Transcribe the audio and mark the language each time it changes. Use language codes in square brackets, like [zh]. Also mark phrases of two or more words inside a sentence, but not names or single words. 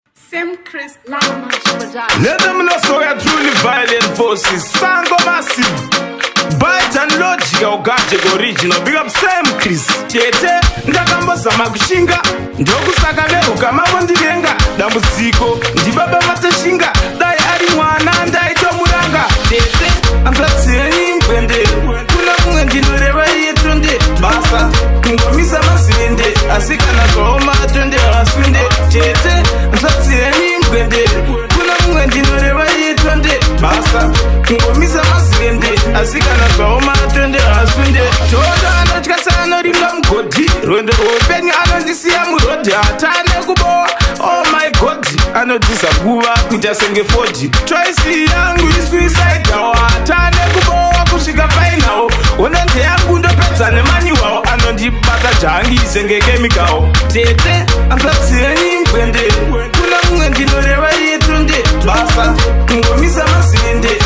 [en] Sam Chris Lounge Production. Let them know, so we are truly violent forces. Sango Massive. Bite and Logic, our gadget original. Big up Sam Chris. [sn] Tete, ndakambozama kushinga. Ndokusaka vehuka mavo ndivenga. Dambudziko, ndibaba vatashinga. Dai ari mwana, ndaitomuranga. Tete, hanzva dzenyu ngwende. Kuna mumwe ndinoreva iye tonde. Basa, kungomisa mazende. Asi kana zvaoma tonde hasunde. Tete, hanzva dzenyu ngwende. Kuna mumwe ndinoreva iye tonde. Basa, kungomisa mazende. Asi kana zvaoma tonde hasunde. Toto anotya seanoringa mugodhi. Rwendo rwoupenyu anondisiya murodhi. Hatane kubowa. [en] Oh my God. [sn] Anodhisa nguva kuita senge forty. Choice yangu i suicide. Hatane kubowa kusvika final. Hondo ndeyangu ndopedza nemanyiwawo. Anondibata jangi senge chemical. Tete, hanzva dzenyu ngwende. Kuna mumwe ndinoreva iye tonde. Basa, kungomisa mazende.